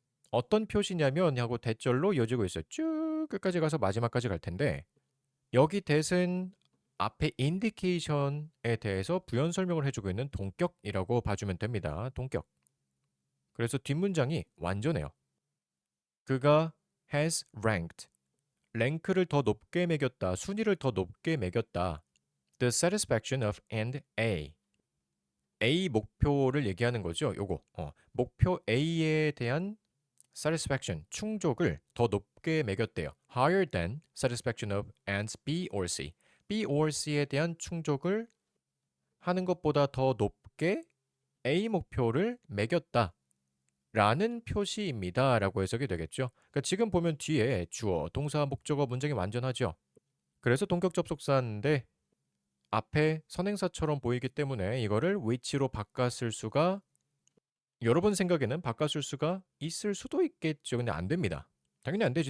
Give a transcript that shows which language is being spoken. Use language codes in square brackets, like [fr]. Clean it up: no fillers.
[ko] 어떤 표시냐면 하고 대절로 이어지고 있어요. 쭉 끝까지 가서 마지막까지 갈 텐데 여기 that은 앞에 indication에 대해서 부연 설명을 해주고 있는 동격이라고 봐주면 됩니다. 동격. 그래서 뒷문장이 완전해요. 그가 [en] has ranked. [ko] 랭크를 더 높게 매겼다. 순위를 더 높게 매겼다. [en] The satisfaction of and A. [ko] A 목표를 얘기하는 거죠. 요거. 목표 A에 대한 satisfaction, 충족을 더 높게 매겼대요. [en] Higher than satisfaction of ends B or C. B or C [ko] 에 대한 충족을 하는 것보다 더 높게 A 목표를 매겼다. 라는 표시입니다. 라고 해석이 되겠죠. 그러니까 지금 보면 뒤에 주어, 동사, 목적어 문장이 완전하죠. 그래서 동격 접속사인데 앞에 선행사처럼 보이기 때문에 이거를 which로 바꿨을 수가 여러분 생각에는 바꿨을 수가 있을 수도 있겠죠. 근데 안 됩니다. 당연히 안 되지.